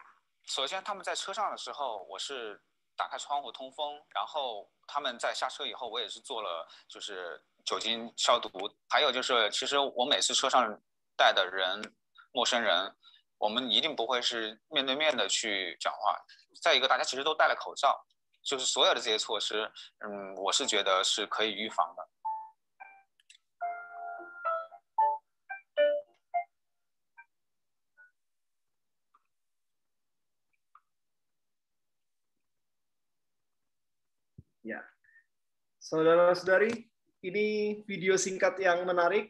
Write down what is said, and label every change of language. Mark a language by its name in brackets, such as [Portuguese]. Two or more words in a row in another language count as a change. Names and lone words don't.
[Chinese] 首先，他们在车上的时候，我是打开窗户通风，然后他们在下车以后，我也是做了就是酒精消毒。还有就是，其实我每次车上带的人，陌生人，我们一定不会是面对面的去讲话。再一个，大家其实都戴了口罩，就是所有的这些措施，我是觉得是可以预防的。 [Indonesian] Ya, saudara-saudari, ini video singkat yang menarik.